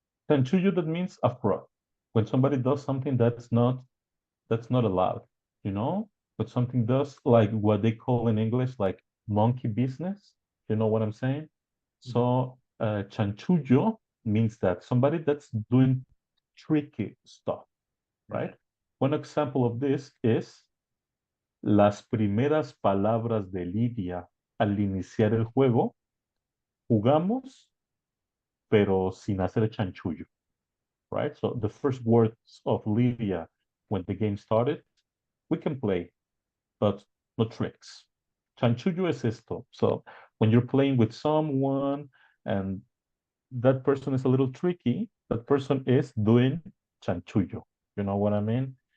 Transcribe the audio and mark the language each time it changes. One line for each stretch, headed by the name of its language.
English: Chanchullo, that means a fraud. When somebody does something that's not allowed, you know? But something does like what they call in English like monkey business. You know what I'm saying? So chanchullo means that somebody that's doing tricky stuff, right? One example of this is
Spanish: las primeras palabras de Lidia al iniciar el juego, jugamos, pero sin hacer chanchullo, right?
English: So the first words of Lydia when the game started, we can play, but no tricks.
Spanish: Chanchullo es esto.
English: So when you're playing with someone and that person is a little tricky, that person is doing chanchullo. You know what I mean?